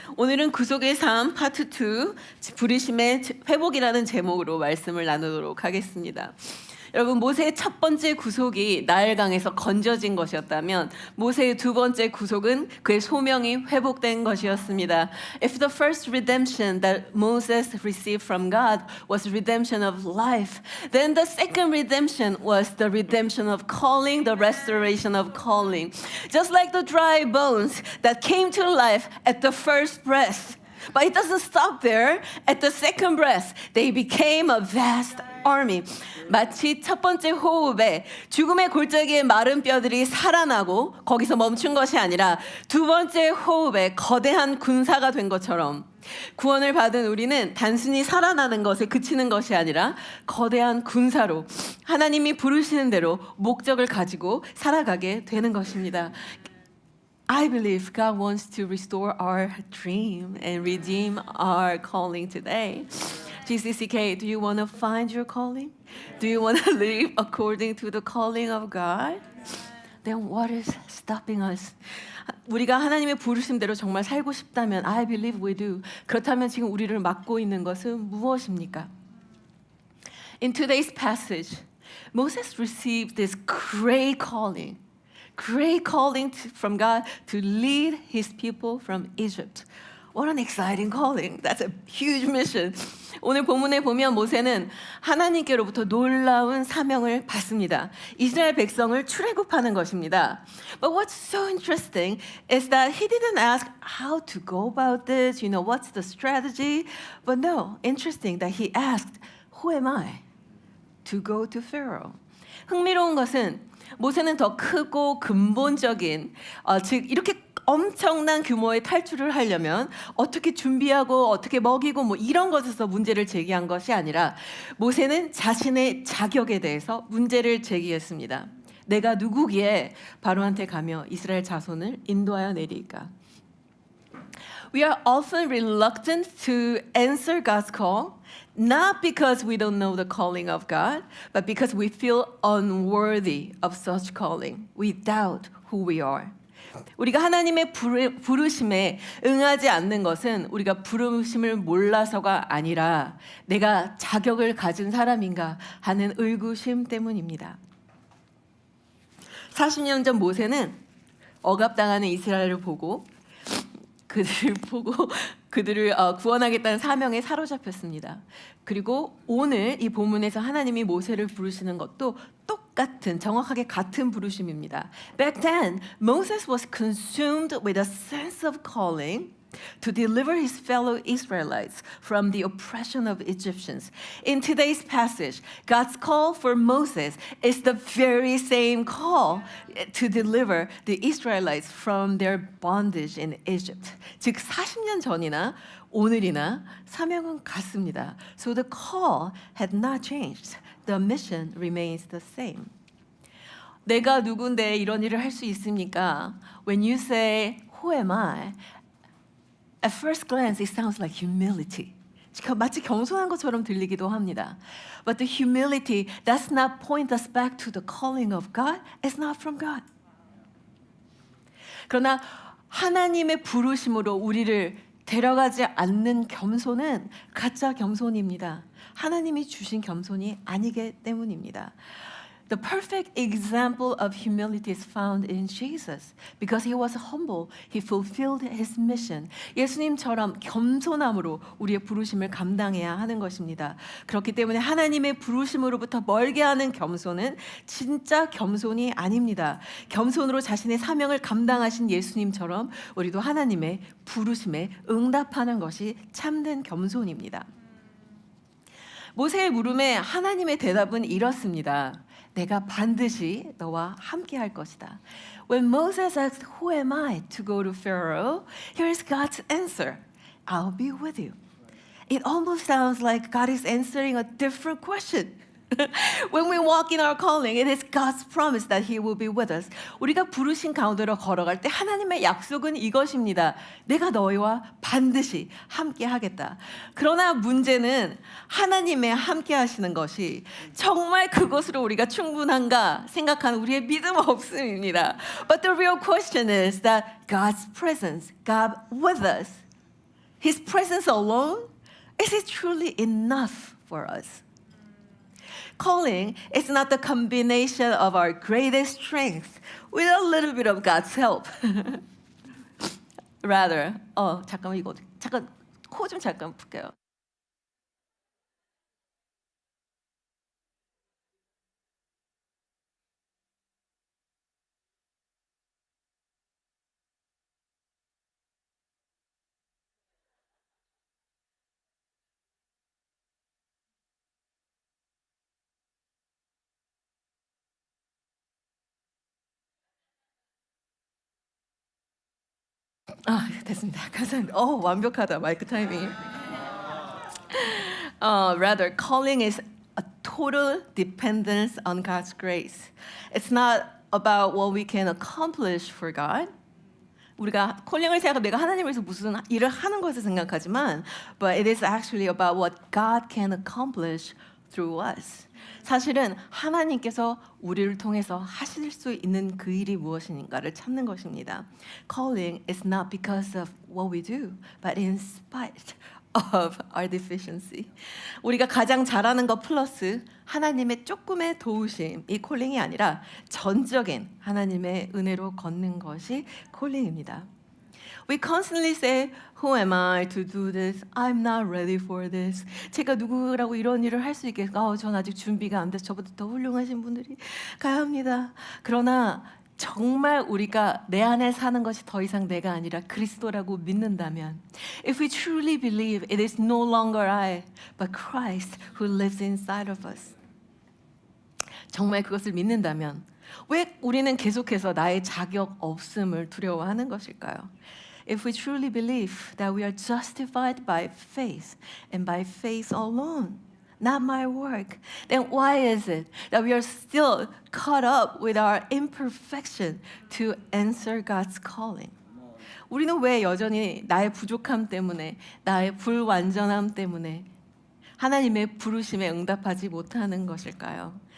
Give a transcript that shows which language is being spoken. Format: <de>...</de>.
<ko>오늘은 구속의 삶 파트 2, 부르심의 회복이라는 제목으로 말씀을 나누도록 하겠습니다. 여러분, 모세의 첫 번째 구속이 나일강에서 건져진 것이었다면 모세의 두 번째 구속은 그의 소명이 회복된 것이었습니다.</ko> <en>If the first redemption that Moses received from God was redemption of life, then the second redemption was the redemption of calling, the restoration of calling. Just like the dry bones that came to life at the first breath. But it doesn't stop there. At the second breath, they became a vast army.</en> <ko>마치 첫 번째 호흡에 죽음의 골짜기의 마른 뼈들이 살아나고 거기서 멈춘 것이 아니라 두 번째 호흡에 거대한 군사가 된 것처럼 구원을 받은 우리는 단순히 살아나는 것에 그치는 것이 아니라 거대한 군사로 하나님이 부르시는 대로 목적을 가지고 살아가게 되는 것입니다.</ko> <en>I believe God wants to restore our dream and redeem our calling today. GCCK, do you want to find your calling? Do you want to live according to the calling of God? Then what is stopping us?</en> <ko>우리가 하나님의 부르심대로 정말 살고 싶다면</ko> <en>I believe we do.</en> <ko>그렇다면 지금 우리를 막고 있는 것은 무엇입니까?</ko> <en>In today's passage, Moses received this great calling from God to lead his people from Egypt. What an exciting calling. That's a huge mission.</en> <ko>오늘 본문에 보면 모세는 하나님께로부터 놀라운 사명을 받습니다. 이스라엘 백성을 출애굽하는 것입니다.</ko> <en>But what's so interesting is that he didn't ask how to go about this, what's the strategy? But no, interesting that he asked, who am I to go to Pharaoh?</en> <ko>흥미로운 것은 모세는 더 크고 근본적인 즉 이렇게 엄청난 규모의 탈출을 하려면 어떻게 준비하고 어떻게 먹이고 이런 것에서 문제를 제기한 것이 아니라 모세는 자신의 자격에 대해서 문제를 제기했습니다. 내가 누구기에 바로한테 가며 이스라엘 자손을 인도하여 내리까?</ko> <en>We are often reluctant to answer God's call, not because we don't know the calling of God, but because we feel unworthy of such calling. We doubt who we are.</en> <ko>우리가 하나님의 부르심에 응하지 않는 것은 우리가 부르심을 몰라서가 아니라 내가 자격을 가진 사람인가 하는 의구심 때문입니다. 40년 전 모세는 억압당하는 이스라엘을 보고 그들을 구원하겠다는 사명에 사로잡혔습니다. 그리고 오늘 이 본문에서 하나님이 모세를 부르시는 것도 정확하게 같은 부르심입니다.</ko> <en>Back then, Moses was consumed with a sense of calling to deliver his fellow Israelites from the oppression of Egyptians. In today's passage, God's call for Moses is the very same call to deliver the Israelites from their bondage in Egypt.</en> <ko>즉 40년 전이나 오늘이나 사명은 같습니다.</ko> <en>So the call had not changed. The mission remains the same.</en> <ko>내가 누군데 이런 일을 할 수 있습니까?</ko> <en>When you say, who am I? At first glance, it sounds like humility.</en> <ko>마치 겸손한 것처럼 들리기도 합니다.</ko> <en>But the humility does not point us back to the calling of God. It's not from God.</en> <ko>그러나 하나님의 부르심으로 우리를 데려가지 않는 겸손은 가짜 겸손입니다. 하나님이 주신 겸손이 아니기 때문입니다.</ko> <en>The perfect example of humility is found in Jesus. Because he was humble, he fulfilled his mission.</en> <ko>예수님처럼 겸손함으로 우리의 부르심을 감당해야 하는 것입니다. 그렇기 때문에 하나님의 부르심으로부터 멀게 하는 겸손은 진짜 겸손이 아닙니다. 겸손으로 자신의 사명을 감당하신 예수님처럼 우리도 하나님의 부르심에 응답하는 것이 참된 겸손입니다. 모세의 물음에 하나님의 대답은 이렇습니다. 내가 반드시 너와 함께 할 것이다.</ko> <en>When Moses asked, who am I to go to Pharaoh? Here's God's answer. I'll be with you. It almost sounds like God is answering a different question. When we walk in our calling, it is God's promise that He will be with us.</en> <ko>우리가 부르신 가운데로 걸어갈 때 하나님의 약속은 이것입니다. 내가 너희와 반드시 함께 하겠다. 그러나 문제는 하나님의 함께 하시는 것이 정말 그것으로 우리가 충분한가 생각하는 우리의 믿음 없음입니다.</ko> <en>But the real question is that God's presence, God with us, His presence alone, is it truly enough for us? Calling is not the combination of our greatest strength with a little bit of God's help.</en> <ko>Rather, 잠깐만 이거 잠깐 코 좀 잠깐 풀게요. 됐습니다. 감사합니다. 완벽하다 마이크 타이밍.</ko> <en>Rather, calling is a total dependence on God's grace. It's not about what we can accomplish for God.</en> <ko>우리가 콜링을 생각하면 내가 하나님을 위해서 무슨 일을 하는 것을 생각하지만</ko> <en>but it is actually about what God can accomplish through us.</en> <ko>사실은 하나님께서 우리를 통해서 하실 수 있는 그 일이 무엇인가를 찾는 것입니다.</ko> <en>Calling is not because of what we do, but in spite of our deficiency.</en> <ko>우리가 가장 잘하는 것 플러스 하나님의 조금의 도우심, 이 콜링이 아니라 전적인 하나님의 은혜로 걷는 것이 콜링입니다.</ko> <en>We constantly say, Who am I to do this? I'm not ready for this.</en> <ko>제가 누구라고 이런 일을 할 수 있겠어요? 전 아직 준비가 안 돼서 저보다 더 훌륭하신 분들이 가야 합니다. 그러나 정말 우리가 내 안에 사는 것이 더 이상 내가 아니라 그리스도라고 믿는다면</ko> <en>If we truly believe it is no longer I, but Christ who lives inside of us.</en> <ko>정말 그것을 믿는다면 왜 우리는 계속해서 나의 자격 없음을 두려워하는 것일까요?</ko> <en>If we truly believe that we are justified by faith and by faith alone, not my work, then why is it that we are still caught up with our imperfection to answer God's calling?</en> <ko>우리는 왜 여전히 나의 부족함 때문에, 나의 불완전함 때문에 하나님의 부르심에 응답하지 못하는 것일까요?</ko>